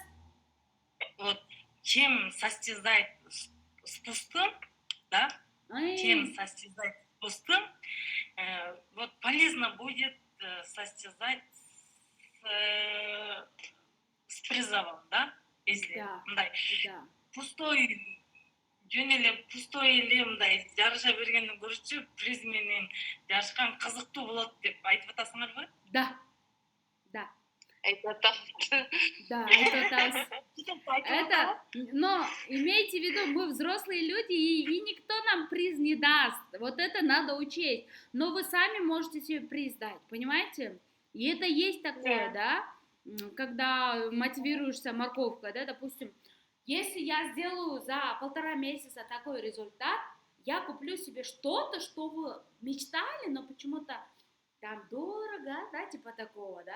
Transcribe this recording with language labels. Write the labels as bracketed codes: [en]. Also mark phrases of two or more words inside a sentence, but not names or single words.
[ru] Вот чем состязать с пустым, да, чем состязать с пустым, вот полезно будет состязать с призовом, да, если Да. [ky] пустой эле мындай жарыша бергенди көрчү приз менен жарышкан кызыктуу болот деп айтып атасыңарбы? [ru] Да. Это так. Да, это так. Это, но имейте в виду, мы взрослые люди, и никто нам приз не даст. Вот это надо учесть. Но вы сами можете себе приз дать, понимаете? И это есть такое, да, когда мотивируешься морковкой, да, допустим, если я сделаю за 1,5 месяца такой результат, я куплю себе что-то, что вы мечтали, но почему-то там дорого, да, типа такого, да.